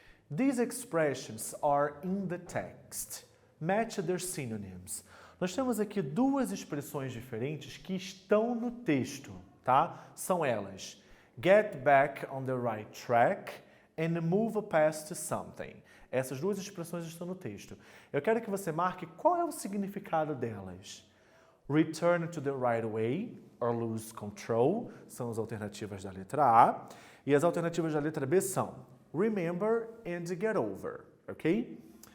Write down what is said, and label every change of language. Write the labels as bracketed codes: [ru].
[en] These expressions are in the text. Match their synonyms. [pt] Nós temos aqui duas expressões diferentes que estão no texto, tá? São elas: [en] get back on the right track [pt] and [en] move past something. [pt] Essas duas expressões estão no texto. Eu quero que você marque qual é o significado delas. [en] Return to the right way or lose control [pt] são as alternativas da letra A. E as alternativas da letra B são [en] remember and get over, [pt] ok?